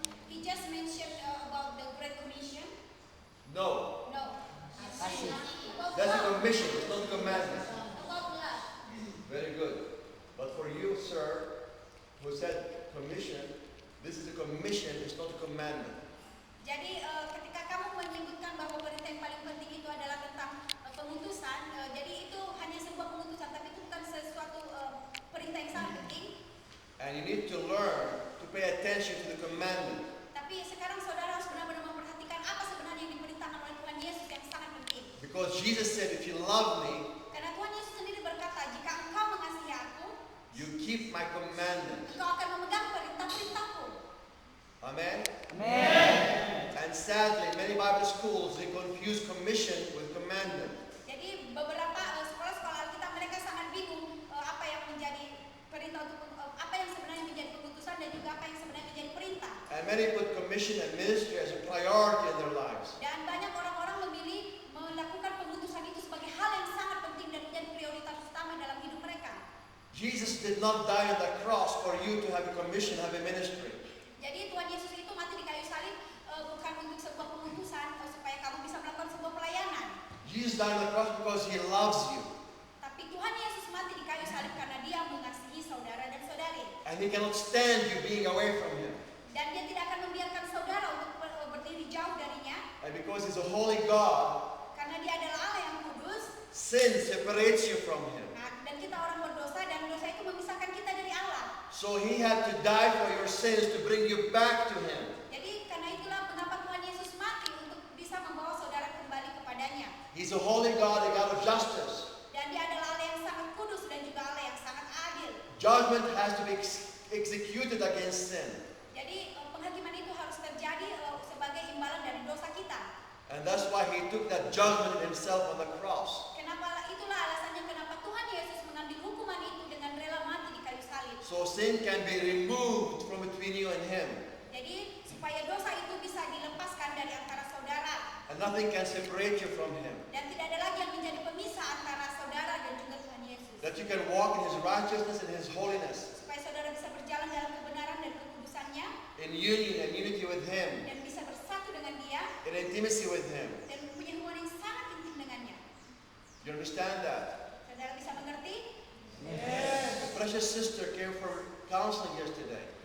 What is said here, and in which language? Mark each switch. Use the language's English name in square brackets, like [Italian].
[English] He just mentioned about the Great Commission. No. No. [Indonesian] Kasih. [English] That's a commission, it's not a commandment. About love. Very good. But for you, sir, who said commission, this is a commission, it's not a commandment. [Indonesian] Jadi ketika kamu menyebutkan bahwa perintah yang paling penting itu adalah tentang pengutusan, jadi itu hanya sebuah pengutusan, tapi itu bukan sesuatu perintah yang sangat penting. [English] And you need to learn to pay attention to the commandment. [Indonesian] Tapi sekarang saudara harus benar-benar memperhatikan apa sebenarnya yang diperintahkan oleh Tuhan Yesus yang sangat penting. [English] Because Jesus said, if you love me, [Indonesian] Karena Tuhan Yesus sendiri berkata, jika engkau mengasihi aku, [English] you keep my commandment. [Indonesian] engkau akan memegang perintah-perintahku. [English] Amen? Amen. And sadly, many Bible schools, they confuse commission with commandment. [Indonesian] Jadi beberapa sekolah-sekolah Alkitab mereka sangat bingung apa yang menjadi perintah untuk apa yang sebenarnya menjadi pengutusan dan juga apa yang sebenarnya menjadi perintah. [English] And many put commission and ministry as a priority in their lives. [Indonesian] Dan banyak orang-orang memilih melakukan pengutusan itu sebagai hal yang sangat penting dan menjadi prioritas utama dalam hidup mereka. [English] Jesus did not die on the cross for you to have a commission, have a ministry. [Indonesian] Jadi Tuhan Yesus itu mati di kayu salib bukan untuk sebuah pengutusan supaya kamu bisa melakukan sebuah pelayanan. [English] Jesus died on the cross because He loves you. [Indonesian] Tapi Tuhan Yesus mati di kayu salib karena Dia mengasihi saudara dan saudari. [English] And He cannot stand you being away from Him. [Indonesian] Dan Dia tidak akan membiarkan saudara untuk berdiri jauh darinya. [English] And because He's a holy God, [Indonesian] Karena Dia adalah Allah yang kudus. [English] sin separates you from Him. [Indonesian] Nah, dan kita orang berdosa dan dosa itu memisahkan kita dari Allah. [English] So He had to die for your sins to bring you back to Him. [Indonesian] Jadi karena itulah mengapa Tuhan Yesus mati untuk bisa membawa saudara kembali kepadanya. [English] He's a holy God, a God of justice. [Indonesian] Dan Dia adalah Allah yang sangat kudus dan juga Allah yang sangat adil. [English] Judgment has to be executed against sin. [Indonesian] Jadi penghakiman itu harus terjadi sebagai imbalan dari dosa kita. [English] And that's why He took that judgment Himself on the cross. [Indonesian] Itulah alasannya kenapa Tuhan Yesus mengambil hukuman itu dengan rela mati di kayu salib. [English] So sin can be removed from between you and Him. [Indonesian] Jadi supaya dosa itu bisa dilepaskan dari antara saudara. [English] And nothing can separate you from Him. [Indonesian] Dan tidak ada lagi yang menjadi pemisah antara saudara dan juga Tuhan Yesus. [English] That you can walk in His righteousness and His holiness. [Indonesian] Supaya saudara bisa berjalan dalam kebenaran dan kekudusannya. [English] In union and unity with Him. [Indonesian] Dan bisa bersatu dengan Dia. [English] In intimacy with Him. [Indonesian] Dan punya hubungan yang sangat intim dengannya. [English] You understand that? [Indonesian] Saudara bisa mengerti? [English] A precious sister came for counseling yesterday.